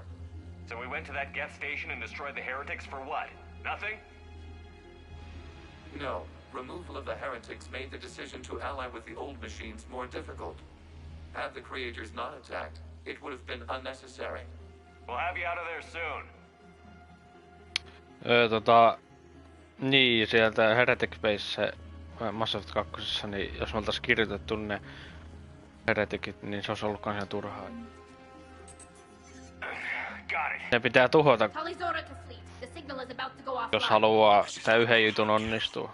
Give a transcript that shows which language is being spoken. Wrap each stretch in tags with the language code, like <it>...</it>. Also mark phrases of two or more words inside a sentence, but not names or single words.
<en>So we went to that Geth station and destroyed the heretics for what? Nothing? No. Removal of the heretics made the decision to ally with the old machines more difficult. Had the creators not attacked, it would have been unnecessary. We'll have you out of there soon.</en> <fi>Niin, sieltä Heretic Base Mass Effect 2, niin jos me oltais kirjoitettu ne Hereticit, niin se olisi ollut kans ihan turhaa. Ne pitää tuhota, jos haluaa tää yhden jutun onnistua.</fi>